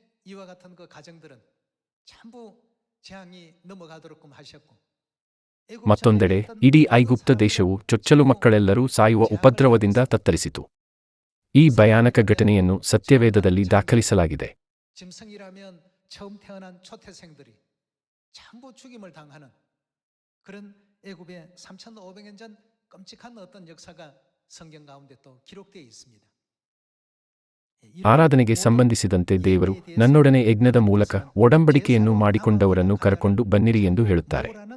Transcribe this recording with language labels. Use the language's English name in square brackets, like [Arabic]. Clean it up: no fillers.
[Korean] 이와 같은 그 가정들은 전부 재앙이 넘어가도록끔 하셨고 [Kannada] ಮತ್ತೊಂದೆಡೆ ಇಡೀ ಐಗುಪ್ತ ದೇಶವು ಚೊಚ್ಚಲು ಮಕ್ಕಳೆಲ್ಲರೂ ಸಾಯುವ ಉಪದ್ರವದಿಂದ ತತ್ತರಿಸಿತು. ಈ ಭಯಾನಕ ಘಟನೆಯನ್ನು ಸತ್ಯವೇದದಲ್ಲಿ ದಾಖಲಿಸಲಾಗಿದೆ. [Korean] 짐승이라면 처음 태어난 초태생들이 전부 죽임을 당하는 그런 애굽의 3,500년 전 끔찍한 어떤 역사가 성경 가운데 또 기록되어 있습니다. [Kannada] ಆರಾಧನೆಗೆ ಸಂಬಂಧಿಸಿದಂತೆ ದೇವರು ನನ್ನೊಡನೆ ಯಜ್ಞದ ಮೂಲಕ ಒಡಂಬಡಿಕೆಯನ್ನು ಮಾಡಿಕೊಂಡವರನ್ನು ಕರೆಕೊಂಡು ಬನ್ನಿರಿ ಎಂದು ಹೇಳುತ್ತಾರೆ.